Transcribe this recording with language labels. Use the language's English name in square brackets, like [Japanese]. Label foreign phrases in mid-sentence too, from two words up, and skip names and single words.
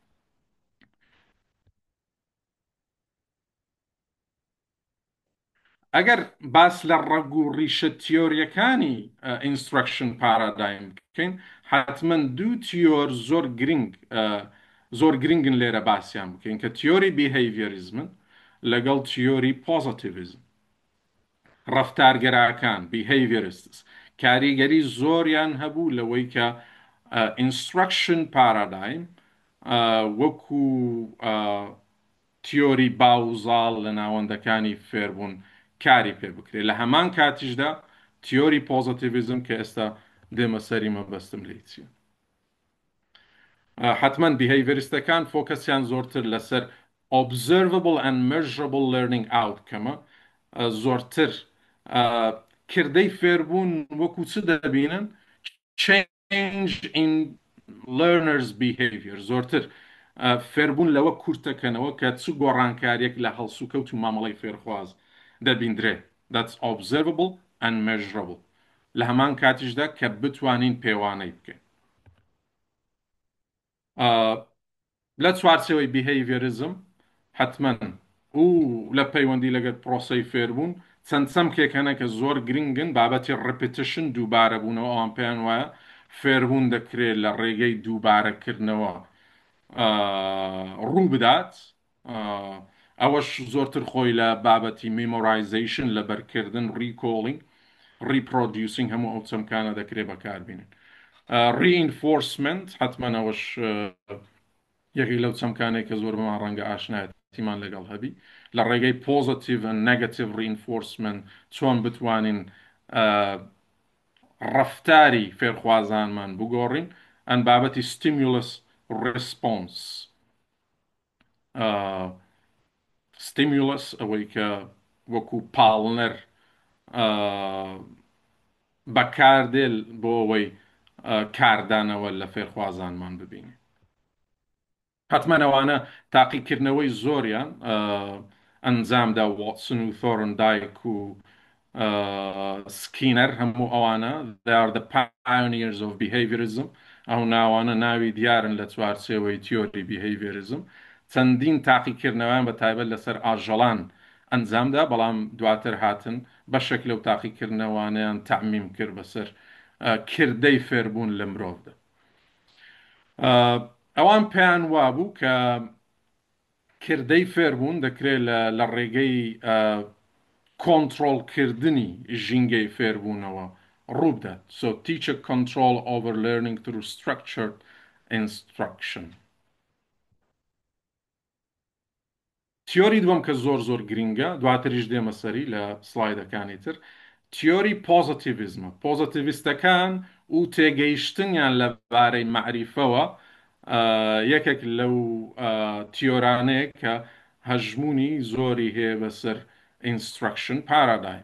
[Central Kurdish] ئەگەر باس لە ڕەگ و ڕیشە تیۆریەکانی ئینسترکشن پارادایم بکەین حتمما دوو تیۆر زۆر گرنگن لێرە باسییان بکەین کە تیۆری بیهەیڤیەریزمن لەگەڵ تیۆری پۆزیتیڤیزم. ڕەفتارگەراکان behaviorists کاریگەری زۆریان هەبوو لەوەی کە [English] instruction paradigm [Central Kurdish] وەکو تیۆری باوزاڵ لە ناوەندەکانی فێربوون کاری پێ بکرێت لە هەمان کاتیشدا تیۆری پۆزیتیڤیزم کە ئێستا دێمە سەری مەبەستم لێی چیە. حتمما behavioristەکان فۆکەسیان زۆرتر لەسەر [English] observable and measurable learning outcome [Central Kurdish] زۆرتر کردەی فێربوون وەکو چ دەبینن [English] change in learners behavior [Central Kurdish] زۆرتر فێربوون لەوە کورتەکەنەوە کە چ گۆڕانکاریەک لە هەڵسوکەوت و مامەڵەی فێرخواز دەبیندرێ [English] that's observable and measurable [Central Kurdish] لە هەمان کاتیشدا کە بتوانین پێوانەی بکەین لە چوارچەوەی behaviorism حتمما و لە پەیوەندی لەگەر پرۆسەی فێربوون چەند چەمکێکەنە کە زۆر گرنگن بابەتی repetition دووبارە بوونەوە ئەوان پێیان وایە فێربوون دەکرێت لە ڕێگەی دووبارەکردنەوە ڕوو بدات ئەوەش زۆرتر خۆی لە بابەتی memorization لەبەرکردن [English] recalling reproducing [Central Kurdish] هەموو ئەو چەمکانە دەکرێت بەکاربێنن reinforcement حتمما ئەوەش یەکی لەو چەمکانێک کە زۆر بەمان ڕەنگە ئاشنایەتیمان لەگەڵ هەبی لە ڕێگەی [English] positive and negative reinforcement [Central Kurdish] چۆن بتوانین ڕەفتاری فێرخوازانمان بگۆڕین ئەن بابەتی [English] stimulus response [Central Kurdish] stimulus ئەوەی کە وەکو پاڵنەر بەکاردێل بۆ ئەوەی کاردانەوە لە فێرخوازانمان ببینێ حتمما ئەوانە تاقیکردنەوەی زۆریان ئەنجامدا واتسن و ثۆرندایک و سکینەر هەموو ئەوانە [English] they are the pioneers of behaviorism [Central Kurdish] ئەو ناوانە ناوی دیارن لە چوارچێوەی تیۆری behaviorism چەندین تاقیکردنەوەیان بە تایبەت لەسەر ئاژەڵان ئەنجامدا بەڵام دواتر هاتن بەشێک لەو تاقیکردنەوانیان تعمیم کرد بەسەر کردەی فێربوون لە مرۆڤدا ئەوان پێیان وابوو کە کردەی فێربوون دەکرێت لە ڕێگەی کۆنتڕۆڵکردنی ژینگەی فێربوونەوە ڕوو بدات [English] so teacher control over learning through structured instruction [Central Kurdish] تیۆری دووەم کە زۆر گرینگە دواتریش دێمە سەری لە سلایدەکانی تر تیۆری پۆزیتیڤیزمە پۆزیتیڤیستەکان و تێگەیشتنیان لەبارەی معریفەوە یەکێک لەو تیۆرانەیە کە هەژمونی زۆری هەیە بەسەر [English] instruction paradigm.